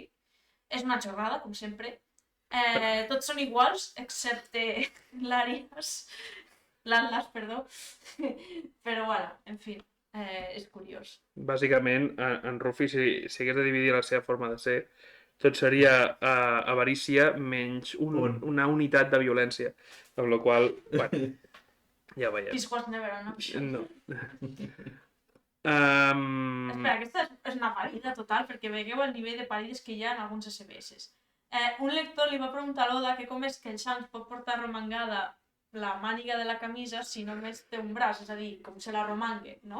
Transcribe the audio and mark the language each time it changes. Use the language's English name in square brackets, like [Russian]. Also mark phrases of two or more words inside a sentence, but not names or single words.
[Catalan] És una xorrada, com sempre. Tots són iguals, excepte l'Atlas, perdó. Però bueno, en fi, és curiós. Bàsicament, en Rufi, si hagués de dividir la seva forma de ser, tot seria avarícia menys una unitat de violència. Amb la qual cosa, bueno, ja veiem. [English] Peace was never an option. [Catalan] No. Espera, aquesta és una parida total, perquè veieu el nivell de parides que hi ha en alguns SBS. Un lector li va preguntar a l'Oda que com és que el Shanks pot portar romangada la màniga de la camisa si només té un braç, és a dir, com se la romangue, no?